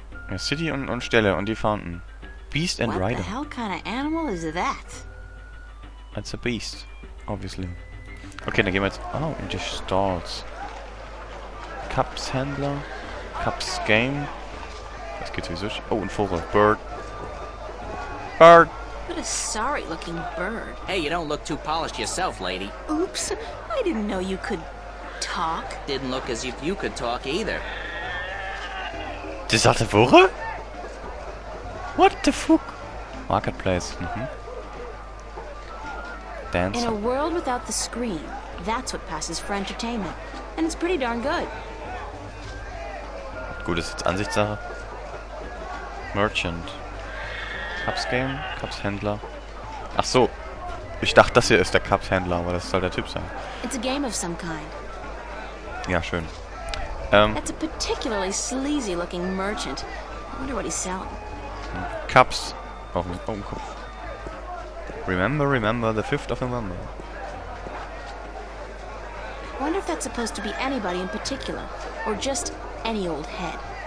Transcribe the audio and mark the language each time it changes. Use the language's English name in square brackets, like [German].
[German] Ja, City und Stelle und die Fountain. [English] Beast and What the Rider. hell kind of animal is that? It's a beast, obviously. [German] Okay, dann gehen wir jetzt... Oh, in die Stalls. Cups Händler. Cups Game. Das geht sowieso... Oh, ein Vogel. Bird. [English] What a sorry-looking bird. Hey, you don't look too polished yourself, lady. Oops, I didn't know you could talk. Didn't look as if you could talk either. [German] Das hat eine Woche? [English] What the fuck? [German] Marketplace. [English] Dance. In a world without the screen, that's what passes for entertainment. And it's pretty darn good. [German] Gut, ist jetzt Ansichtssache. Merchant. Cups Game, Cups Händler. Ach so. Ich dachte, das hier ist der Cups Händler, aber das soll der Typ sein. [English] It's a game of some kind. [German] Ja, schön. [English] That's a particularly sleazy-looking merchant. I wonder what he's selling. [German] Cups. Auf dem Kopf. [English] Remember the 5th of November. I wonder if that's supposed to be anybody in particular, or just any old head.